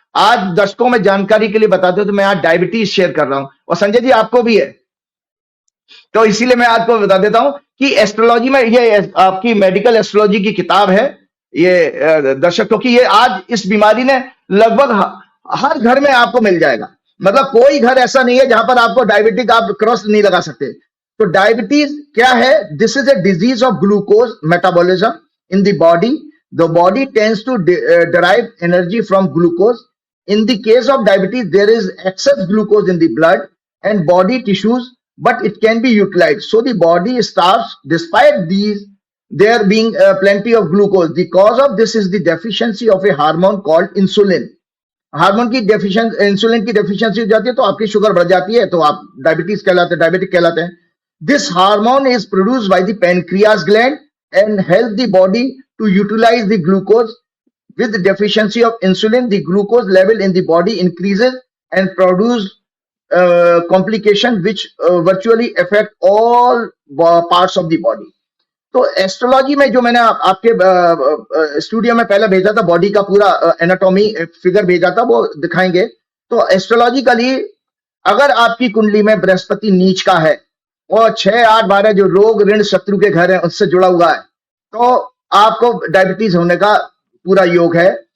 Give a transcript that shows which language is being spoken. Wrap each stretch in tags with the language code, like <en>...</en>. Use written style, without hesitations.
<hi>आज दर्शकों में जानकारी के लिए बता दूं तो मैं आज डायबिटीज शेयर कर रहा हूं, और संजय जी आपको भी है, तो इसीलिए मैं आपको बता देता हूं कि एस्ट्रोलॉजी में ये आपकी मेडिकल एस्ट्रोलॉजी की किताब है ये दर्शक, क्योंकि ये आज इस बीमारी ने लगभग हर घर में आपको मिल जाएगा, मतलब कोई घर ऐसा नहीं है जहां पर आपको डायबिटिक आप क्रॉस नहीं लगा सकते। तो डायबिटीज क्या है?</hi> <en>This is a disease of glucose metabolism in the body. The body tends to derive energy from glucose. In the case of diabetes, there is excess glucose in the blood and body tissues, but it can be utilized. So the body starves despite these there being plenty of glucose. The cause of this is the deficiency of a hormone called insulin.</en> <hi>Hormone की deficiency, insulin की deficiency हो जाती है तो आपकी sugar बढ़ जाती है, तो आप डायबिटीज कहलाते हैं, डायबिटिक कहलाते हैं.</hi> <en>This hormone is produced by the pancreas gland and help the body to utilize the glucose. With the deficiency of insulin, the glucose level in the body increases and produce complication which virtually affect all parts of the body.</en> <hi>तो astrology में जो मैंने आपके studio में पहले भेजा था, body का पूरा एनाटॉमी फिगर भेजा था, वो दिखाएंगे. तो एस्ट्रोलॉजिकली अगर आपकी कुंडली में बृहस्पति नीच का है और 6, 8, 12 जो रोग ऋण शत्रु के घर है उससे जुड़ा हुआ है, तो आपको डायबिटीज होने का पूरा योग है.</hi>